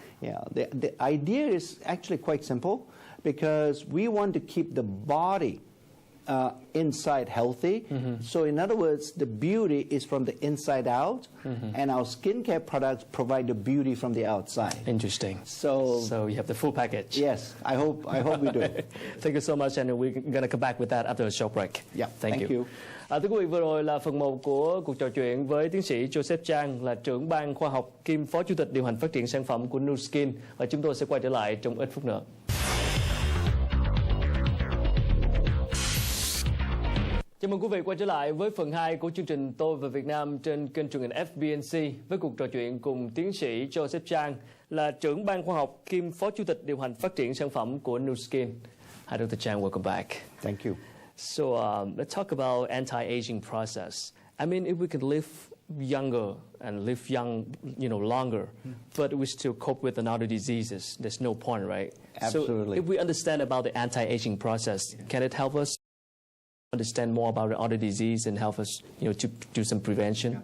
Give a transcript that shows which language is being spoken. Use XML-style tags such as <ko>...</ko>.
<en>Yeah, the idea is actually quite simple, because we want to keep the body inside healthy. So in other words, the beauty is from the inside out, and our skincare products provide the beauty from the outside. Interesting. So you have the full package. Yes, I hope we do. Thank you so much, and we're going to come back with that after a short break. Yeah, thank you.</en> <vi>Thưa quý vị, vừa rồi là phần 1 của cuộc trò chuyện với tiến sĩ Joseph Chang, là trưởng ban khoa học kiêm phó chủ tịch điều hành phát triển sản phẩm của Nuskin, và chúng tôi sẽ quay trở lại trong ít phút nữa. Chào mừng quý vị quay trở lại với phần 2 của chương trình Tôi và Việt Nam trên kênh truyền hình FBNC với cuộc trò chuyện cùng tiến sĩ Joseph Chang, là trưởng ban khoa học kiêm phó chủ tịch điều hành phát triển sản phẩm của Nuskin.</vi> <en>Hi, Dr. Chang, welcome back. Thank you. So let's talk about anti-aging process. I mean, if we could live younger and live young, longer, but we still cope with another diseases, there's no point, right? Absolutely. So if we understand about the anti-aging process, can it help us understand more about the other disease and help us, to do some prevention?</en>